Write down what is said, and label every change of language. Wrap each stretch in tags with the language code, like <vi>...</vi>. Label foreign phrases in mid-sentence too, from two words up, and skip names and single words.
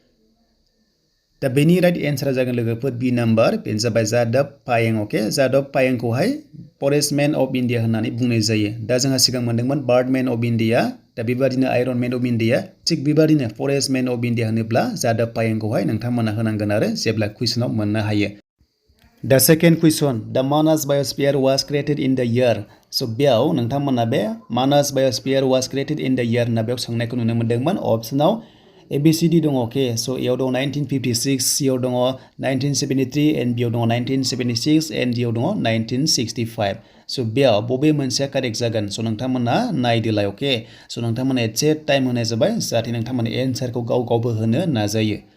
<brx>दा बेनि</brx> <en>right answera</en> <brx>जागोन लोगोफोर बि नाम्बार बेनो जाबाय जादब पायें अके जादब पायेंखौहाय</brx> <en>Forestman of India</en> <brx>होननानै बुंनाय जायो दा जोंहा सिगां मोनदोंमोन</brx> <en>Birdman of India</en> <brx>दा बेबादिनो</brx> <en>Ironman of India</en> <brx>थिग बेबादिनो</brx> <en>Forestman of India</en> <brx>होनोब्ला जादब पायेंखौहाय नोंथांमोना होनांगोन आरो जेब्ला कुइसनाव मोननो हायो दा</brx> <en>second question</en> <brx>दा</brx> <en>Manas biosphere was created in the year</en> <brx>स' बेयाव नोंथांमोना बे</brx> <en>Manas biosphere was created in the year</en> <brx>होनना बेयाव सोंनायखौ नुनो मोनदोंमोन अपसनाव ABCD दङ अके स' एयाव दङ 1956 सियाव दङ 1973 एन्ड बियाव दङ 1976 एन्ड डियाव दङ 1965 स' बेयाव बबे मोनसेया कारेक्ट जागोन स' नोंथांमोना नायदोलाय अके स' नोंथांमोना एसे टाइम होनाय जाबाय जाहाथे नोंथांमोना एन्सारखौ गाव गावबो होनो नाजायो</brx>